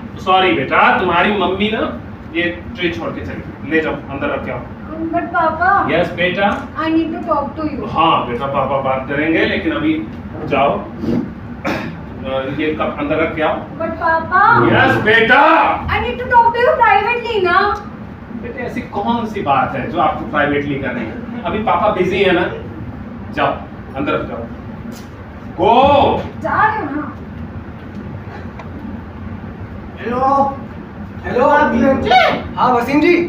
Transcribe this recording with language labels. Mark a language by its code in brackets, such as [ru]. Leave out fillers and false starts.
[hi] Sorry बेटा, तुम्हारी mummy ना ये ट्रे छोड़ के चली गई। ले जाओ, अंदर रख के आओ। [en] But Papa, [hi] यस बेटा। [en] I need to talk to you. [hi] हाँ बेटा, पापा बात करेंगे, लेकिन अभी जाओ, ये कप अंदर रख के आओ। [en] But Papa, [hi] यस बेटा। [en] I need to talk to you privately ना. [hi] बेटे ऐसी कौन सी बात है जो आपको प्राइवेटली करनी है? अभी पापा बिजी है ना, जाओ अंदर जाओ। [en] Go. [hi] जा रहे हो ना? हेलो हेलो आप हाँ वसीम जी।